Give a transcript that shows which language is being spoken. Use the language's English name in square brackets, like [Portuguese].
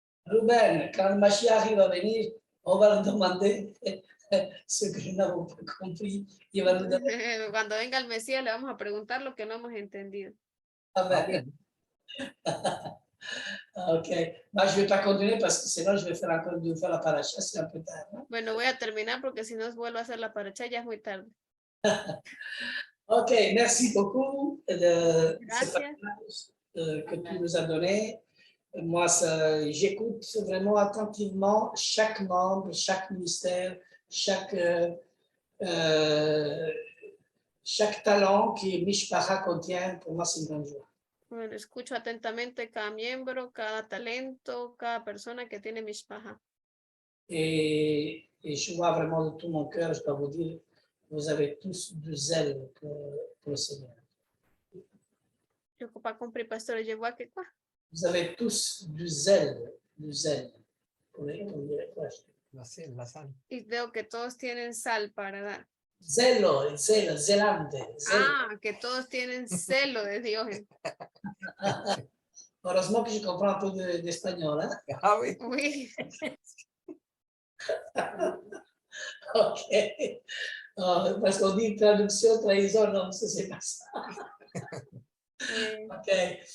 [French] Ruben, quand le Mashiach va venir, on va lui demander ce que nous n'avons pas compris. Il va nous donner... [Spanish] Cuando venga el Mesías le vamos a preguntar lo que no hemos entendido. Amen. Ok. [French] Moi, je ne vais pas continuer parce que sinon je vais faire encore deux fois la paracha, c'est un peu tard. [Spanish] ¿No? Bueno, voy a terminar porque si no vuelvo a hacer la paracha ya es muy tarde. [French] Ok, merci beaucoup de [Spanish] Gracias. [French] ce partage que tu nous as donné. Moi, j'écoute vraiment attentivement chaque membre, chaque ministère, chaque talent que Mishpacha contient. Pour moi, c'est une grande joie. [Spanish] Bueno, escucho atentamente cada miembro, cada talento, cada persona que tiene Mishpacha. [French] Et je vois vraiment de tout mon cœur, je dois vous dire, vous avez tous du zèle pour le Seigneur. Je ne peux pas compris, pasteur, je vois que quoi? Vous avez tous du zèle pour les [Spanish] La sal. Y veo que todos tienen sal para dar. [Italian] Zelo, zelante. [Spanish] Ah, que todos tienen celo de Dios. [French] Heureusement que je comprends un peu d'espagnol. Hein? Ah, oui. Oui. Ok. Parce qu'on dit traduction, trahison, non, ça c'est pas ça. Oui. Ok.